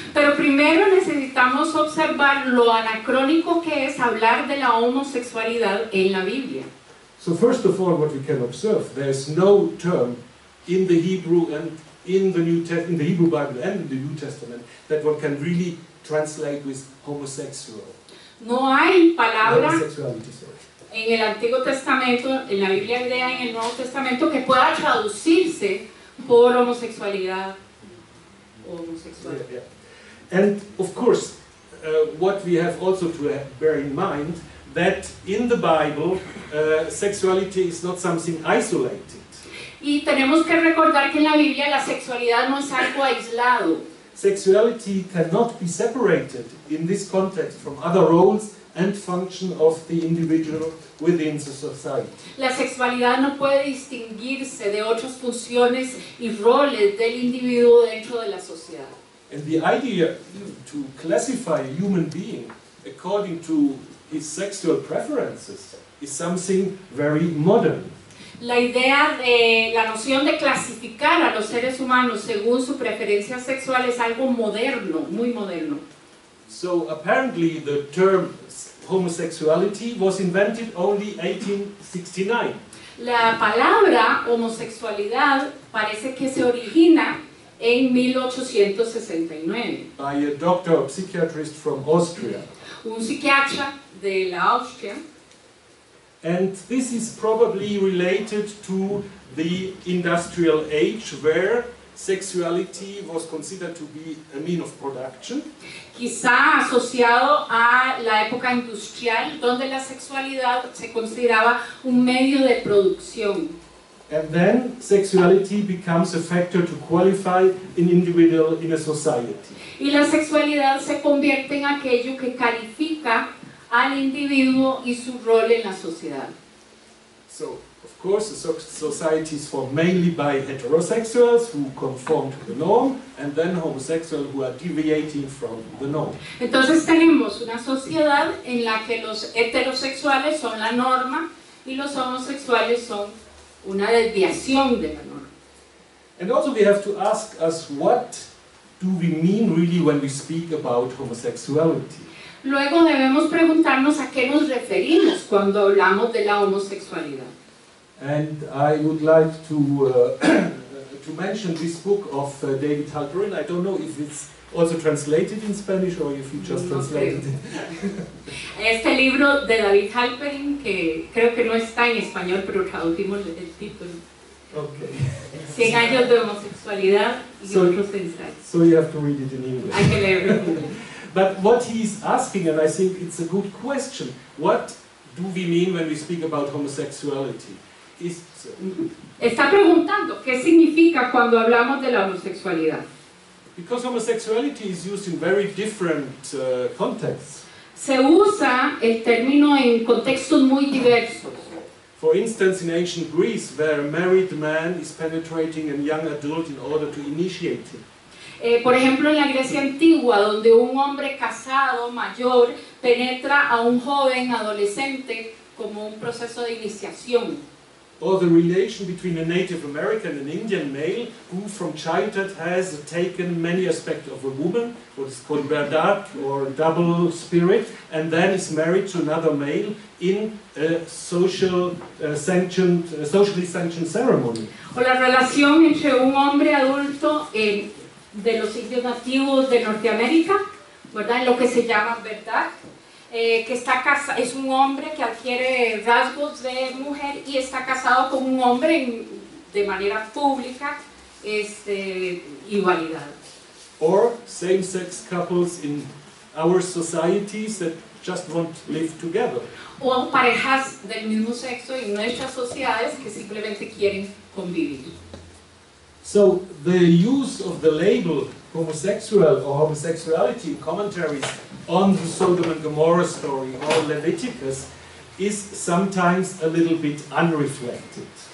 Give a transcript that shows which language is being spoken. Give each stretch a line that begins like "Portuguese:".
Spanish: Pero primero necesitamos observar lo anacrónico que es hablar de la homosexualidad en la Biblia.
English: So first of all, what we can observe, there is no term in the Hebrew and in the Hebrew Bible and in the New Testament that one can really translate with homosexual.
Spanish: No hay palabra
English: Homosexuality, sorry.
Spanish: en el Antiguo Testamento, en la Biblia hebrea, en el Nuevo Testamento, que pueda traducirse por homosexualidad o homosexual.
English: Yeah, yeah. And of course, what we have also to bear in mind, that in the Bible, sexuality is not something isolated.
Spanish: Y tenemos que recordar que en la Biblia la sexualidad no es algo aislado.
English: Sexuality cannot be separated in this context from other roles and function of the individual within the society.
Spanish: La sexualidad no puede distinguirse de otras funciones y roles del individuo dentro de la sociedad.
English: And the idea to classify a human being according to his sexual preferences is something very modern.
Spanish: La idea de la noción de clasificar a los seres humanos según su preferencia sexual es algo moderno, muy moderno.
English: So apparently the term homosexuality was invented only 1869.
Spanish: La palabra homosexualidad parece que se origina en 1869.
English: By a doctor or psychiatrist from Austria.
Spanish: Un psiquiatra de la Austria.
English: And this is probably related to the industrial age where sexuality was considered to be a mean of production.
Spanish: Quizá asociado a la época industrial, donde la sexualidad se consideraba un medio de producción.
English: And then sexuality becomes a factor to qualify an individual in a society.
Spanish: Y la sexualidad se convierte en aquello que califica al individuo y su rol en la sociedad.
English: So, of course, the society is formed mainly by heterosexuals who conform to the norm, and then homosexuals who are deviating from the norm.
Spanish: Entonces tenemos una sociedad en la que los heterosexuales son la norma y los homosexuales son una desviación de la norma.
English: And also we have to ask us, what do we mean really when we speak about homosexuality?
Spanish: Luego debemos preguntarnos a qué nos referimos cuando hablamos de la homosexualidad.
English: And I would like to mention this book of David Halperin. I don't know if it's also translated in Spanish or if you just translated it.
Spanish: Este libro de David Halperin, que creo que no está en español, pero traducimos el título.
English: Okay.
Spanish: 100 años de homosexualidad y otros ensayos.
English: So you have to read it in English.
Spanish: Hay que leerlo en inglés.
English: But what he's asking, and I think it's a good question, what do we mean when we speak about homosexuality?
Spanish: Está preguntando qué significa cuando hablamos de la homosexualidad.
English: Because homosexuality is used in very different contexts.
Spanish: Se usa el término en contextos muy diversos.
English: For instance, in ancient Greece, where a married man is penetrating a young adult in order to initiate him.
Spanish: Por ejemplo, en la Grecia antigua, donde un hombre casado, mayor, penetra a un joven adolescente como un proceso de iniciación.
English: Or the relation between a Native American and Indian male who from childhood has taken many aspects of a woman, what is called verdad or double spirit, and then is married to another male in a socially sanctioned ceremony.
Spanish: O la relación entre un hombre adulto de los indios nativos de Norteamérica, ¿verdad? En lo que se llama verdad, que es un hombre que adquiere rasgos de mujer y está casado con un hombre de manera pública y validado.
English: Or same-sex couples in our societies that just want to live together.
Spanish: O parejas del mismo sexo en nuestras sociedades que simplemente quieren convivir.
English: So the use of the label homosexual or homosexuality in commentaries on the Sodom and Gomorrah story or Leviticus is sometimes a little bit unreflected.